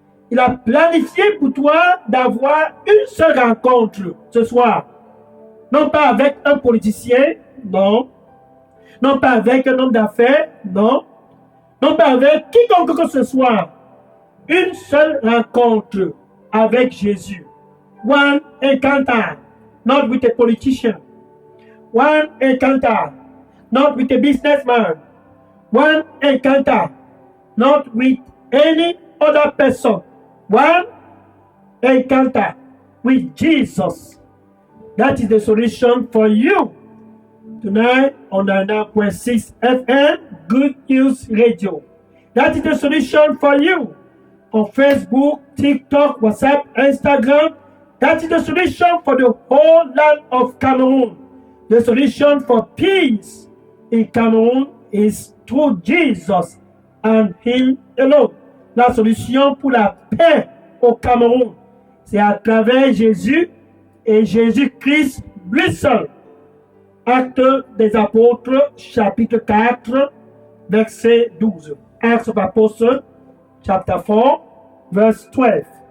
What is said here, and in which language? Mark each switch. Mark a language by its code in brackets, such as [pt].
[fr] Il a planifié pour toi d'avoir une seule rencontre ce soir. Non pas avec un politicien, non. Non pas avec un homme d'affaires, non. Non pas avec quiconque que ce soit. Une seule rencontre avec Jésus. [en] One encounter, not with a politician. One encounter, not with a businessman. One encounter, not with any other person. One encounter with Jesus. That is the solution for you. Tonight on 99.6 FM, Good News Radio. That is the solution for you. On Facebook, TikTok, WhatsApp, Instagram. That is the solution for the whole land of Cameroon. The solution for peace in Cameroon is through Jesus and Him alone. [fr] La solution pour la paix au Cameroun, c'est à travers Jésus et Jésus-Christ lui seul. Actes des Apôtres, chapitre 4, verset 12. [en] Acts of Apostles, chapter 4, verse 12.